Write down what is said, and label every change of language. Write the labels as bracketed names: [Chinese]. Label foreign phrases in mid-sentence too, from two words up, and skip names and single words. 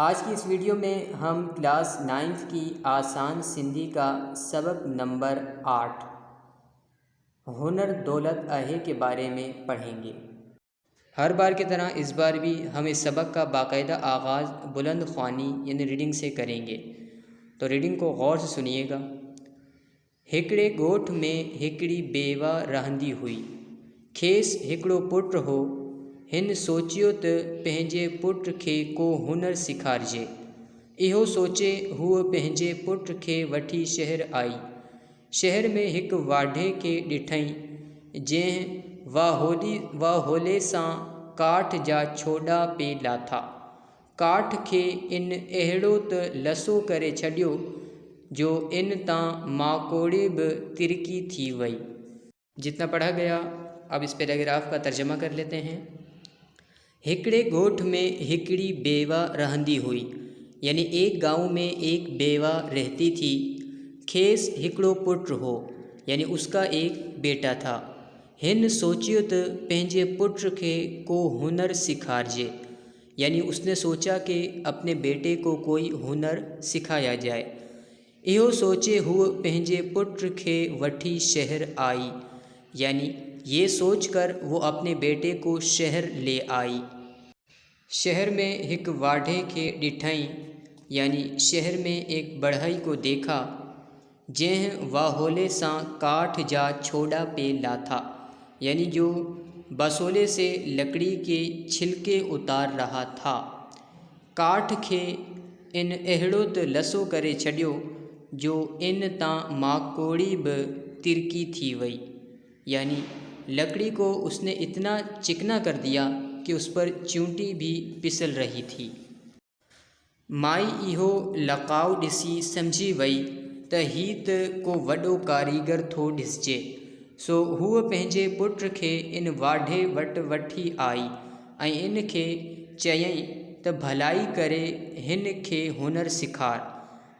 [Hindi] आज की इस वीडियो में हम क्लास 9th की आसान सिंधी का सबक नंबर 8 हुनर दौलत आहे के बारे में पढ़ेंगे। हर बार की तरह इस बार भी हम इस सबक का बाकायदा आगाज़ बुलंद ख्वानी यानी रीडिंग से करेंगे, तो रीडिंग को गौर से सुनिएगा। [Sindhi] हिकड़े ॻोठ में हिकड़ी बेवा रहंदी हुई, खेसि हिकिड़ो पुटु हो। हिन सोचियो त पंहिंजे पुट खे को हुनर सेखारिजे। इहो सोचे हूअ पंहिंजे पुट खे वठी शहर आई। शहर में हिकु वाढे खे ॾिठईं, जंहिं वाहोले सां काठ जा छोॾा पे लाथा। काठ खे इन अहिड़ो त लसो करे छॾियो जो इन तां माकोड़ी बि तिरकी थी वई। [Hindi] जितना पढ़ा गया, अब इस पैराग्राफ का तर्जमा कर लेते हैं। [Sindhi] हिकड़े ॻोठ में हिकड़ी बेवा रहंदी हुई, [Hindi] यानी एक गांव में एक बेवा रहती थी। [Sindhi] खेस हिकड़ो पुट हो, [Hindi] यानी उसका एक बेटा था। [Sindhi] हिन सोचियो त पंहिंजे पुट खे को हुनर सिखारिजे, [Hindi] यानी उसने सोचा कि अपने बेटे को कोई हुनर सिखाया जाए। [Sindhi] इहो सोचे हुए पंहिंजे पुट खे वठी शहर आई, [Hindi] यानी ये सोचकर वो अपने बेटे को शहर ले आई। [Sindhi] शहर में एक वाढे के ॾिठईं, [Hindi] यानी शहर में एक बढ़ई को देखा, [Sindhi] जंहिं वाहोले सां काठ जा छोड़ा पे लाथा, [Hindi] यानी जो बसोले से लकड़ी के छिलके उतार रहा था। [Sindhi] काठ खे इन अहिड़ो त लसो करे छॾियो जो इन तां माकोड़ी बि तिरकी थी वई, [Hindi] यानी लकड़ी को उसने इतना चिकना कर दिया कि उस पर चींटी भी फिसल रही थी। [Sindhi] माई इहो लकाउ ॾिसी समझी वई त हीउ त को वॾो कारीगर थो ॾिसिजे। सो हूअ पंहिंजे पुट खे इन वाढे वटि वठी आई ऐं इन खे चयईं त भलाई करे हिन खे हुनर सिखार।